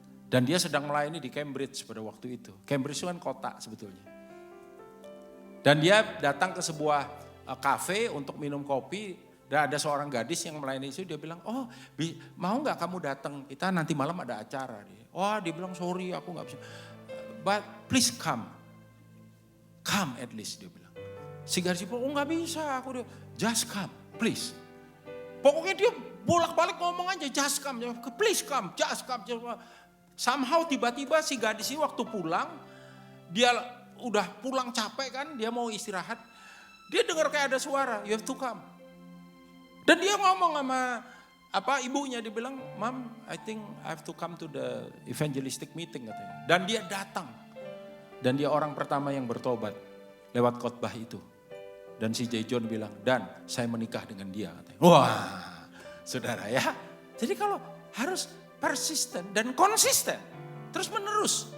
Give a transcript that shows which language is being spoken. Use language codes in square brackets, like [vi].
[id] Dan dia sedang melayani di Cambridge pada waktu itu. Cambridge itu kan kota sebetulnya. Dan dia datang ke sebuah kafe untuk minum kopi. Dan ada seorang gadis yang melayani itu, dia bilang, oh mau gak kamu datang, kita nanti malam ada acara. Dia bilang, sorry aku gak bisa. [en] But please come. Come at least, [id] dia bilang. Si gadis bilang, oh gak bisa, [en] just come, please. [id] Pokoknya dia bolak-balik ngomong aja, [en] just come, please come, just come. [id] Somehow tiba-tiba si gadis ini waktu pulang, dia udah pulang capek kan, dia mau istirahat. Dia dengar kayak ada suara, [en] you have to come. [id] Dan dia ngomong sama ibunya, dia bilang, [en] Mom, I think I have to come to the evangelistic meeting [id] katanya. Dan dia datang. Dan dia orang pertama yang bertobat lewat khotbah itu. Dan si J. John bilang, Dan saya menikah dengan dia. Katanya. Wah, saudara ya. Jadi kalau harus persisten dan konsisten. Terus menerus.